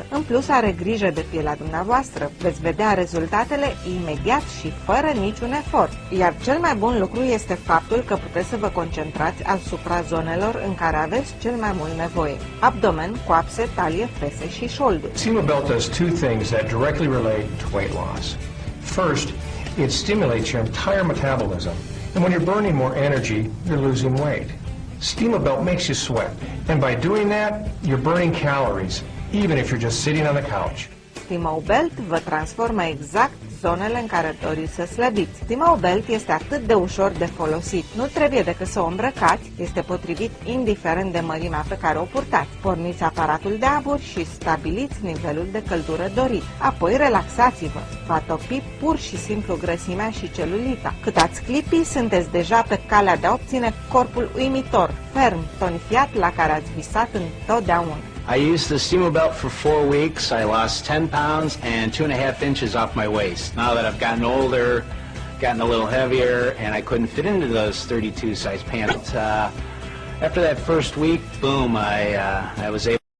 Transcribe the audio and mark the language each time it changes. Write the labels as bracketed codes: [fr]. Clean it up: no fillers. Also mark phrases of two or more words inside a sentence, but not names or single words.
[ro] În plus are grijă de pielea dumneavoastră. Veți vedea rezultatele imediat și fără niciun efort. Iar cel mai bun lucru este faptul că puteți să vă concentrați asupra zonelor în care aveți cel mai mult nevoie. Abdomen, coapse, talie, fese și șolduri. [en] Steamo Belt does two things that directly relate to weight loss. First, it stimulates your entire metabolism, and when you're burning more energy, you're losing weight. Steamo Belt makes you sweat, and by doing that, you're burning calories, even if you're just sitting on the couch. [ro] Steamo Belt vă transformă exact zonele în care doriți să slăbiți. Steamo Belt este atât de ușor de folosit. Nu trebuie decât să o îmbrăcați, este potrivit indiferent de mărimea pe care o purtați. Porniți aparatul de abur și stabiliți nivelul de căldură dorit. Apoi relaxați-vă. Va topi pur și simplu grăsimea și celulita. Cât ați clipi, sunteți deja pe calea de a obține corpul uimitor, ferm, tonifiat la care ați visat întotdeauna. [en] I used the Steamo Belt for 4 weeks. I lost 10 pounds and 2.5 inches off my waist. Now that I've gotten older, gotten a little heavier, and I couldn't fit into those 32 size pants. After that first week, boom, I was able